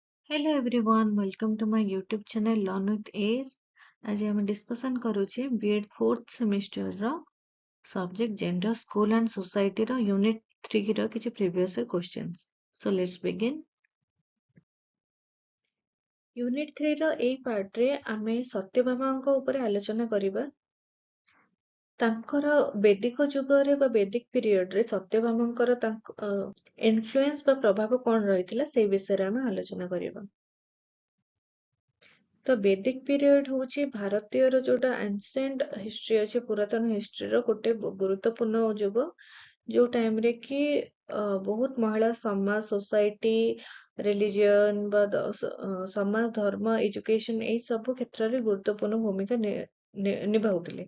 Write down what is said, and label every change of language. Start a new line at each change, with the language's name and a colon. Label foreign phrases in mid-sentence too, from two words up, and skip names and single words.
English: Hello everyone, welcome to my YouTube channel Learn with Age. आज ଆମେ discussion କରୁଛେ B.Ed 4th semester ର subject Gender, School and Society ର Unit 3
Odia: ର କିଛି
English: previous year questions. So let's begin.
Odia: Unit 3 ର ଏଇ part ରେ ଆମେ ସତ୍ୟଭାମାଙ୍କ ଉପରେ ଆଲୋଚନା କରିବା। ତାଙ୍କର ବୈଦିକ ଯୁଗରେ ବା ବୈଦିକ ପିରିୟଡରେ ସତ୍ୟଭାମାଙ୍କର ଇନଫ୍ଲୁଏନ୍ସ ବା ପ୍ରଭାବ କଣ ରହିଥିଲା ସେଇ ବିଷୟରେ ଆମେ ଆଲୋଚନା କରିବା। ତ ବୈଦିକ ପିରିୟଡ ହଉଛି ଭାରତୀୟର ଯୋଉଟା
English: ancient history
Odia: ଅଛି ପୁରାତନ ହିଷ୍ଟ୍ରିର ଗୋଟେ ଗୁରୁତ୍ୱପୂର୍ଣ୍ଣ ଯୁଗ ଯୋଉ ଟାଇମରେ କି ବହୁତ ମହିଳା ସମାଜ
English: society religion
Odia: ବା ସମାଜ ଧର୍ମ ଏଜୁକେସନ ଏଇ ସବୁ କ୍ଷେତ୍ରରେ ଗୁରୁତ୍ୱପୂର୍ଣ୍ଣ ଭୂମିକା ନିଭାଉଥିଲେ।